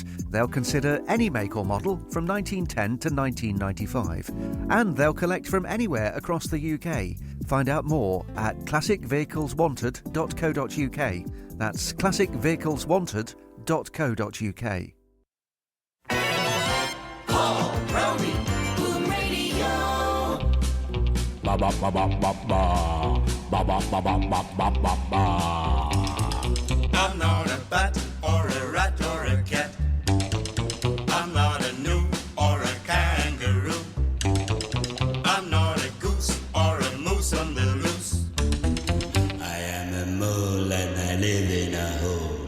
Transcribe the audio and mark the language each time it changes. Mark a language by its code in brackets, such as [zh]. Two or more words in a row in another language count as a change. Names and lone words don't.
[en] They'll consider any make or model from 1910 to 1995. And they'll collect from anywhere across the UK. Find out more at classicvehicleswanted.co.uk. That's classicvehicleswanted.co.uk. Paul Robey, Boom Radio. Ba ba ba ba ba ba ba ba ba ba ba ba ba ba. I'm not a bat or a rat or a cat. I'm not a gnu or a kangaroo. I'm not a goose or a moose on the loose. I am a mole and I live in a hole.